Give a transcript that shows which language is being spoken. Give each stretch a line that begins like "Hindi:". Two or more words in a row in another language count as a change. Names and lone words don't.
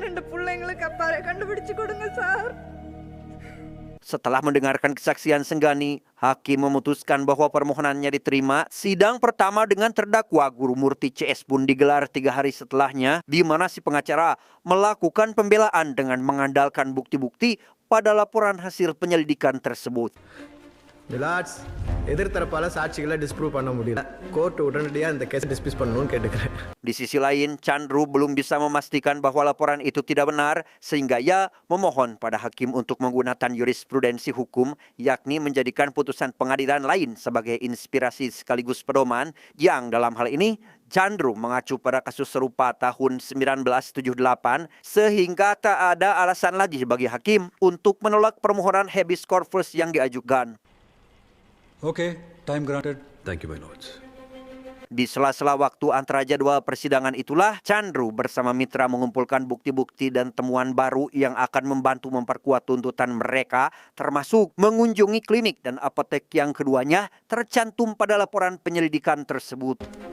Indonesian: Setelah mendengarkan kesaksian Senggani, hakim memutuskan bahwa permohonannya diterima. Sidang pertama dengan terdakwa Guru Murti CS pun digelar 3 hari setelahnya, di mana si pengacara melakukan pembelaan dengan mengandalkan bukti-bukti pada laporan hasil penyelidikan tersebut.
English: my lords
Tamil: எதிர்த்தரப்பால சாட்சிகளை டிஸ்ப்ரூவ் பண்ண முடியல. கோர்ட் உடனடியாக இந்த
English: case dismiss
Tamil: பண்ணணும்னு கேட்டுக்கிறேன்.
Indonesian: Di sisi lain, Chandru belum bisa memastikan bahwa laporan itu tidak benar, sehingga ia memohon pada hakim untuk menggunakan jurisprudensi hukum, yakni menjadikan putusan pengadilan lain sebagai inspirasi sekaligus pedoman, yang dalam hal ini Chandru mengacu pada kasus serupa tahun 1978, sehingga tak ada alasan lagi bagi hakim untuk menolak permohonan habeas corpus yang diajukan.
English: Okay, time granted. Thank you, my lords.
Indonesian: Di sela-sela waktu antara jadwal persidangan itulah, Chandru bersama Mitra mengumpulkan bukti-bukti dan temuan baru yang akan membantu memperkuat tuntutan mereka, termasuk mengunjungi klinik dan apotek yang keduanya tercantum pada laporan penyelidikan tersebut.